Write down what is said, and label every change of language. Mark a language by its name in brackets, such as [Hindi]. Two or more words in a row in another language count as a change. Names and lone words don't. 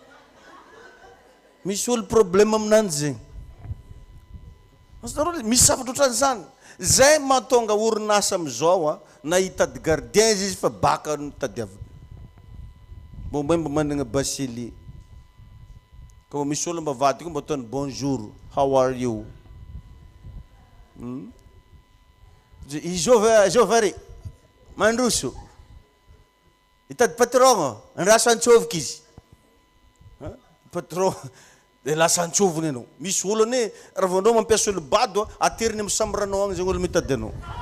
[Malagasy] Misy olo problème aminanjy zegny. Misy zavatra ohatran'izany. Zay mahatonga orinasa amizao na hitady gardien izy fa baka tadiavina. Mba managna basili. Kamo misy olo mbavady ko mba ataony bonjour, [English] how are you? [Malagasy] Jovary, mandroso. Hitady patron, andraso antsovika izy. Patron, de lasa antsoviny anao. Misy olo ane, raha anao mampiasa olo bado, ateriny amin'ny sambranao agny zegny olo mitady anao.